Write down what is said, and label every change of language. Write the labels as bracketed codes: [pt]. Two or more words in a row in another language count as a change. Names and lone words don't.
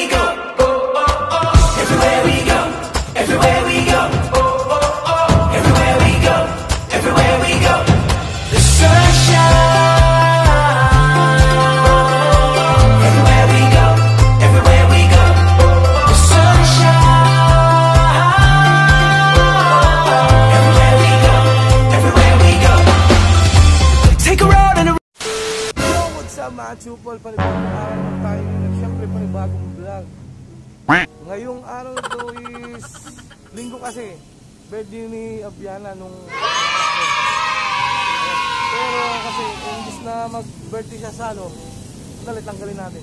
[en] go, everywhere we go, everywhere we go, everywhere we go, everywhere we go, the sunshine. Everywhere we go, everywhere we go, the sunshine. Everywhere we go, everywhere we go, take a road and a [tl] mga chupol, panibagong araw na tayo ngayon. Siyempre panibagong vlog. Ngayong araw na ito is linggo kasi birthday ni Abiana nung pero kasi imbis na mag-birthday siya sa ano, tanggalin natin.